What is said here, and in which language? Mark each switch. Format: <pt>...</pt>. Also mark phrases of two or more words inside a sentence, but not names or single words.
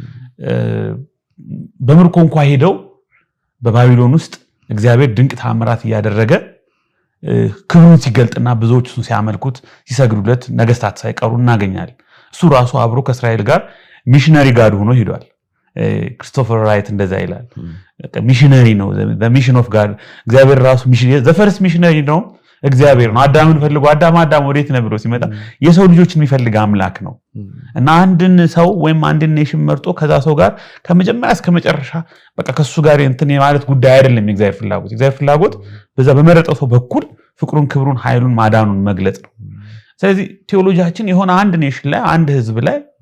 <am>በምርኮ እንኳን ሄደው በባቢሎን ውስጥ እግዚአብሔር ድንቅ ተአምራት ያደረገ ክብሩን ሲገልጥና ብዙዎች እሱን ሲያመልኩት ሲሰግዱለት ነገስታት ሳይቀሩ እናገኛለን። እሱ ራሱ አብሮ ከእስራኤል ጋር ሚሽነሪ ጋር ሆኖ ሄዷል። ክሪስቶፈር ራይት እንደዛ ይላል። ሚሽነሪ ነው</am> <en>the mission of God</en> <am>እግዚአብሔር ራሱ ሚሽነሪ</am> <en>the first missionary</en> <am>ነው እግዚአብሔር ነው። አዳምን ፈልጎ አዳም ወዴት ነው ብሎ ሲመጣ የሰው ልጆችን የሚፈልግ አምላክ ነው እና አንድን ሰው ወይም አንድን ኔሽን መርጦ ከዛ ሰው ጋር ከመጀመሪያ እስከ መጨረሻ በቃ ከሱ ጋር እንትን ማለት ጉዳይ አይደለም። የእግዚአብሔር ፍላጎት በዛ በመረጠው ሰው በኩል ፍቅሩን ክብሩን ኃይሉን ማዳኑን መግለጽ ነው። ስለዚህ ቴዎሎጂያችን የሆነ አንድ ኔሽን ላይ አንድ ህዝብ ላይ</am>